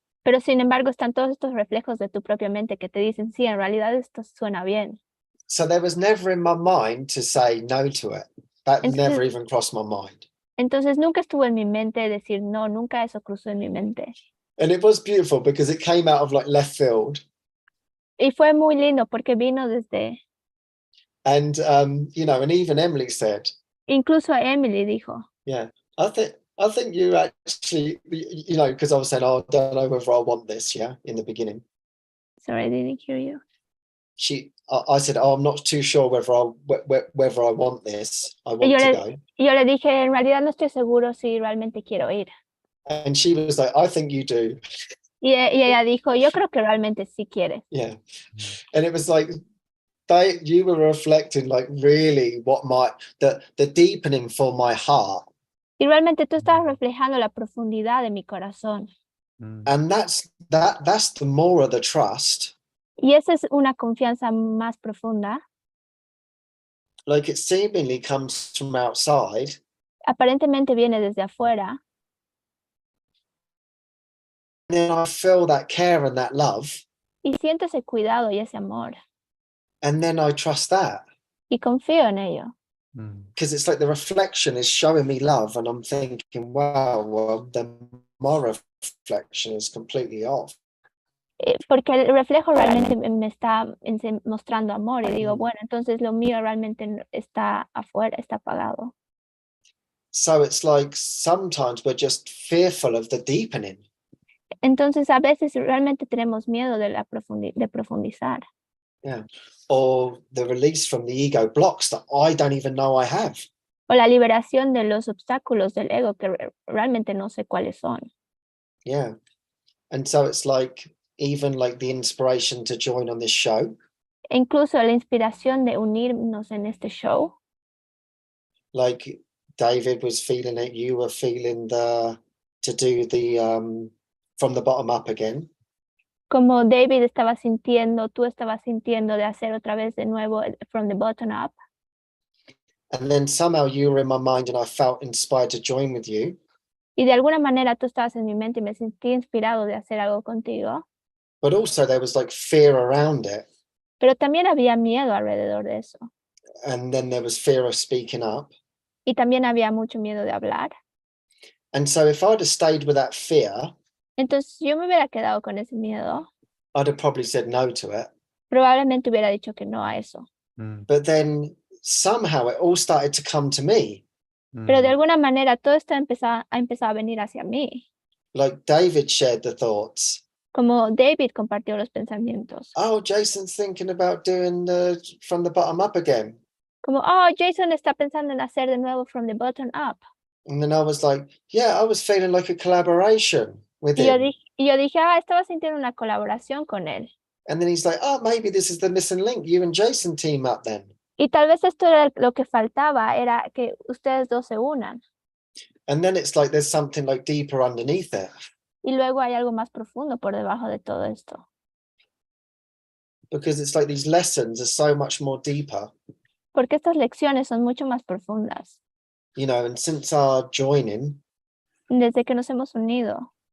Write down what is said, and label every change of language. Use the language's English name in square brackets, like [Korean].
[Spanish] Pero sin embargo están todos estos reflejos de tu propia mente que te dicen, sí, en realidad esto suena bien. [English] So there was never in my mind to say no to it. That [Spanish] Entonces- [English] never even crossed my mind. [Spanish] Entonces nunca estuvo en mi mente decir no, nunca eso cruzó en mi mente. [English] And it was beautiful because it came out of like left field. [Spanish] Y fue muy lindo porque vino desde, [English] And, you know, and even Emily said, [Spanish] incluso Emily dijo, [English] yeah, I think you actually, you know, because I was saying, oh, I don't know whether I want this, yeah, in the beginning. sorry, I didn't hear you. I said, oh, I'm not too sure whether I want this. I want [Spanish] yo [English] to [Spanish] le- [English] go. [Spanish] Y yo le dije, en realidad no estoy seguro si realmente quiero ir. [English] And she was like, I think you do. [Spanish] Y ella dijo, yo creo que realmente sí quieres. [English] Yeah. And it was like, you were reflecting like really what the deepening for my heart. [Spanish] Y realmente tú estabas reflejando la profundidad de mi corazón. [English] And that's the more of the trust. [Spanish] Y esa es una confianza más profunda. [English] Like it seemingly comes from outside, [Spanish] Aparentemente viene desde afuera. [English] and then I feel that care and that love, [Spanish] Y siento ese cuidado y ese amor. [English] and then I trust that. [Spanish] Y confío en ello. [English] Because it's like the reflection is showing me love, and I'm thinking, wow, well, then my reflection is completely off. [Spanish] Porque el reflejo realmente me está mostrando amor. Y digo, bueno, entonces lo mío realmente está afuera, está apagado. [English] So it's like sometimes we're just fearful of the deepening. [Spanish] Entonces a veces realmente tenemos miedo de profundizar. [English] Yeah. Or the release from the ego blocks that I don't even know I have. [Spanish] O la liberación de los obstáculos del ego que realmente no sé cuáles son. [English] Yeah. And so it's like, even like the inspiration to join on this show. [Spanish] E incluso la inspiración de unirnos en este show. [English] Like David was feeling it, you were feeling to do the from the bottom up again. [Spanish] Como David estaba sintiendo, tú estabas sintiendo de hacer otra vez de nuevo from the bottom up. [English] And then somehow you were in my mind and I felt inspired to join with you. [Spanish] Y de alguna manera tú estabas en mi mente y me sentí inspirado de hacer algo contigo. [English] But also there was like fear around it. [Spanish] Pero también había miedo alrededor de eso. [English] And then there was fear of speaking up. [Spanish] Y también había mucho miedo de hablar. [English] And so if I'd have stayed with that fear, [Spanish] Entonces yo me hubiera quedado con ese miedo. [English] I'd have probably said no to it. [Spanish] Probablemente hubiera dicho que no a eso. [English] But then somehow it all started to come to me. [Spanish] Pero de alguna manera todo esto ha empezado a venir hacia mí. [English] Like David shared the thoughts. [Spanish] Como David compartió los pensamientos. [English] Oh, Jason's thinking about doing from the bottom up again. [Spanish] Como, oh, Jason está pensando en hacer de nuevo from the bottom up. [English] And then I was like, yeah, I was feeling like a collaboration with [Spanish] Y [English] him. [Spanish] yo dije, estaba sintiendo una colaboración con él. [English] And then he's like, oh, maybe this is the missing link. You and Jason team up then. [Spanish] Y tal vez esto era lo que faltaba, era que ustedes dos se unan. [English] And then it's like there's something like deeper underneath it. [Spanish] Y luego hay algo más profundo por debajo de todo esto. [English] Because it's like these lessons are so much more deeper. [Spanish] Porque estas lecciones son mucho más profundas. [English] you know, and since our joining, [Spanish] desde que nos hemos unido,